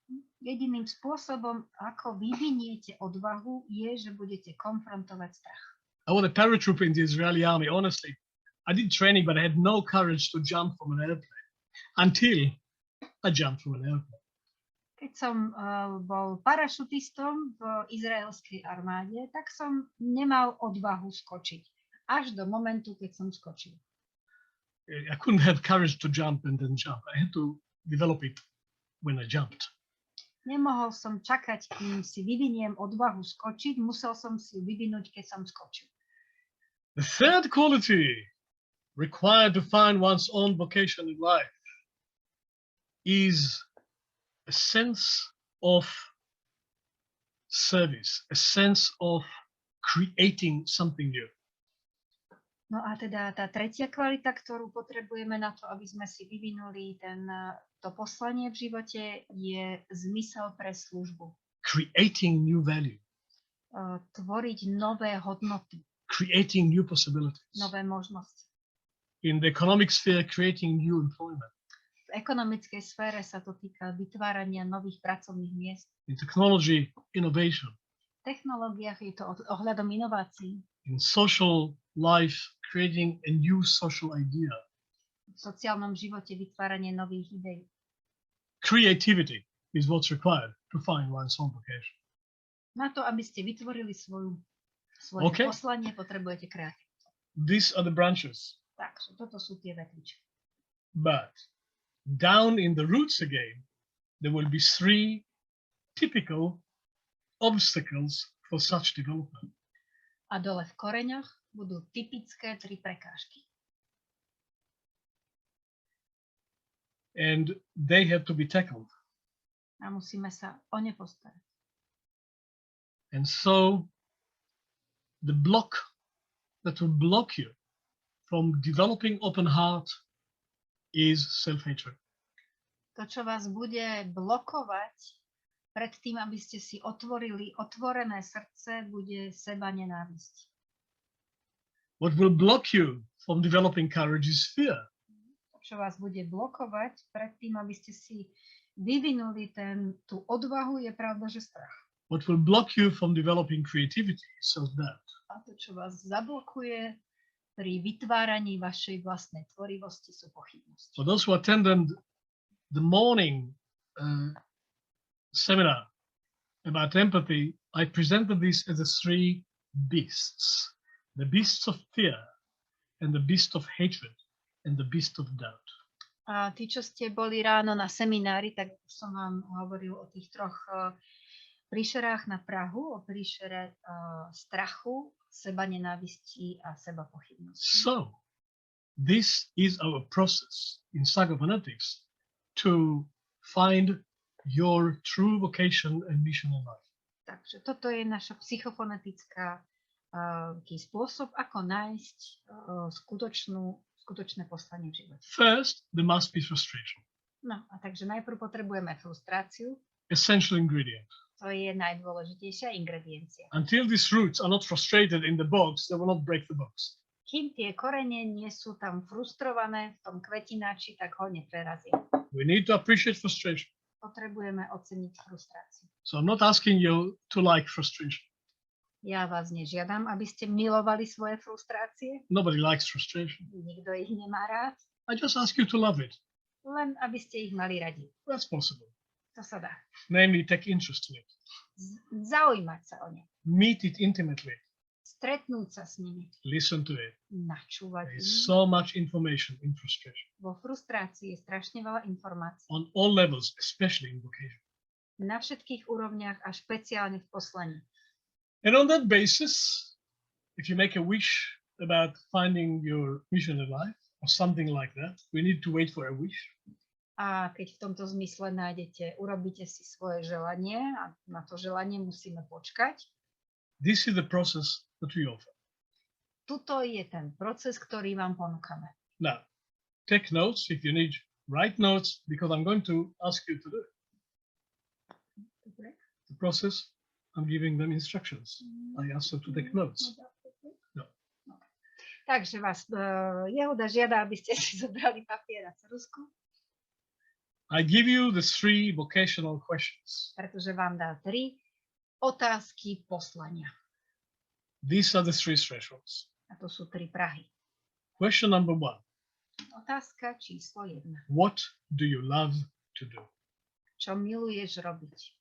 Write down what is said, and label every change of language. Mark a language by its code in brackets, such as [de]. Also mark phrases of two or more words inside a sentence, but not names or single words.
[sk] Jediným spôsobom, ako vyviniete odvahu, je, že budete konfrontovať strach. [en] I was a paratrooper in the Israeli army. Honestly, I did training, but I had no courage to jump from an airplane until I jumped from an airplane. [sk] Keď som bol parašutistom v izraelskej armáde, tak som nemal odvahu skočiť. Až do momentu, keď som skočil. [en] I couldn't have courage to jump and then jump. I had to develop it when I jumped. [sk] Nemohol som čakať, kým si vyviniem odvahu skočiť, musel som si ju vyvinúť, keď som skočil. [en] The third quality required to find one's own vocation in life is a sense of service, a sense of creating something new. [sk] No a teda tá tretia kvalita, ktorú potrebujeme na to, aby sme si vyvinuli to poslanie v živote, je zmysel pre službu. [en] Creating new value. [sk] Tvoriť nové hodnoty. [en] Creating new possibilities. [sk] Nové možnosti. [en] In the economic sphere, creating new employment. [sk] V ekonomickej sfére sa to týka vytvárania nových pracovných miest. [en] In technology, innovation. [sk] V technológiách je to ohľadom inovácií. [en] In social life, creating a new social idea. [sk] V sociálnom živote vytváranie nových idej. [en] Creativity is what's required to find one's own vocation. [sk] Na to, aby ste vytvorili svoje poslanie, potrebujete kreativitu. [en] These are the branches. [sk] Takže toto sú tie vetvičky. [en] But down in the roots again, there will be three typical obstacles for such development. [sk] A dole v koreňoch budú typické 3 prekážky. [en] And they have to be tackled. [sk] A musíme sa o ne postarať. [en] And so the block that will block you from developing open heart is self-hatred. [sk] To, čo vás bude blokovať pred tým, aby ste si otvorili otvorené srdce, bude seba nenávisť. [en] What will block you from developing courage is fear. [sk] To, čo vás bude blokovať pred tým, aby ste si vyvinuli tú odvahu, je pravda, že strach. [en] What will block you from developing creativity is self-doubt. [sk] A to, čo vás zablokuje pri vytváraní vašej vlastnej tvorivosti, sú pochybnosti. [en] For those who attended the morning seminar about empathy, I presented this as the 3 beasts. The beasts of fear, and the beast of hatred, and the beast of doubt. [sk] A tí, čo ste boli ráno na seminári, tak som vám hovoril o tých 3 príšerách na prahu, o príšere strachu, seba nenávisti a seba pochybnosti. [en] So, this is our process in psychophonetics to find your true vocation and mission in life. [sk] Takže toto je naša psychofonetická spôsob, ako nájsť skutočné poslanie v živote. [en] First, there must be frustration, [sk] No a takže najprv potrebujeme frustráciu. [en] essential ingredient. [sk] To je najdôležitejšia ingrediencia. [en] Until these roots are not frustrated in the box, they will not break the box. [sk] Kým tie korene nie sú tam frustrované v tom kvetináči, tak ho neprerazia. [en] We need to appreciate frustration. [sk] Potrebujeme oceniť frustráciu. [en] So I'm not asking you to like frustration. [sk] Ja vás nežiadam, aby ste milovali svoje frustrácie. [en] Nobody likes frustration. [sk] Nikto ich nemá rád. [en] I just ask you to love it. [sk] Len aby ste ich mali radi. [en] That's possible. [sk] To sa dá. [en] Namely, take interest in it. [sk] Zaujímať sa o ne. [en] Meet it intimately. [sk] Stretnúť sa s nimi. [en] Listen to it. [sk] Načúvať [en] There [sk] im. [en] is so much information in frustration. [sk] Vo frustrácii je strašne veľa informácií. [en] On all levels, especially in vocation. [sk] Na všetkých úrovniach a špeciálne v poslaní. [en] And on that basis, if you make a wish about finding your mission in life or something like that, we need to wait for a wish. [sk] A keď v tomto zmysle urobíte si svoje želanie a na to želanie musíme počkať, [en] This is the process that we offer. [sk] tuto je ten proces, ktorý vám ponúkame. [en] Now, take notes if you need. Write notes because I'm going to ask you to do it. [sk] Dobre? [en] The process, I'm giving them instructions. I ask them to take notes. No. [sk] Takže vás Jehuda žiada, aby ste si zobrali papier a ceruzku, [en] I give you the 3 vocational questions. [sk] pretože vám dá 3 otázky poslania. [en] These are the 3 thresholds. [sk] A to sú 3 prahy. [en] Question number 1. [sk] Otázka číslo 1. [en] What do you love to do? [sk] Čo miluješ robiť?